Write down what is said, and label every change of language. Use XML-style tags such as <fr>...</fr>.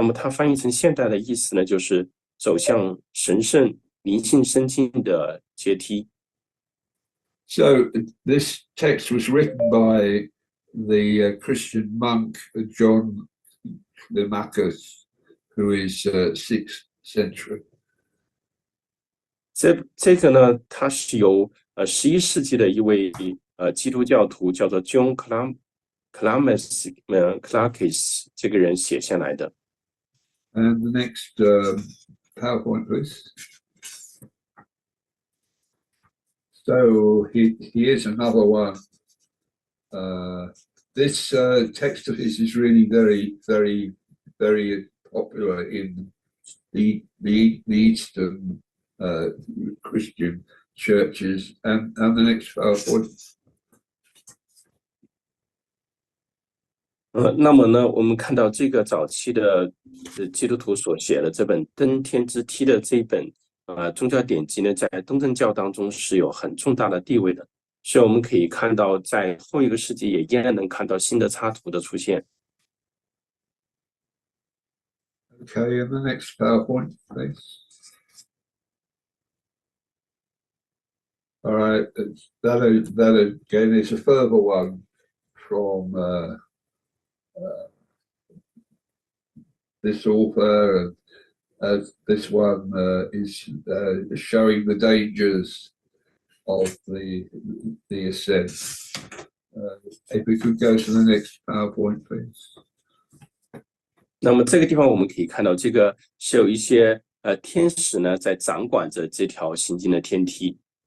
<zh>么它翻译成现代的意思呢，就是走向神圣灵性深境的阶梯。</zh> <en>So this text was written by the Christian monk John Noyce, who is 6th century.</en> <zh>这个呢，它是由11世纪的一位基督教徒叫做 John Clarkis 这个人写下来的。</zh> <en>And the next PowerPoint, please. So here's another one. This text of his is really very popular in the Eastern Christian churches. And the next PowerPoint.</en> <zh>那么呢，我们看到这个早期的基督徒所写的这本《登天之梯》的这一本宗教典籍呢，在东正教当中是有很重大的地位的，所以我们可以看到，在后一个世纪也依然能看到新的插图的出现。</zh> <en>Okay, and the next PowerPoint, please. All right, that again is a further one from this author. This one is showing the dangers of the ascent. If we could go to the next PowerPoint, please.</en> <zh>那么这个地方我们可以看到，这个是有一些天使呢在掌管着这条行进的天梯。</zh>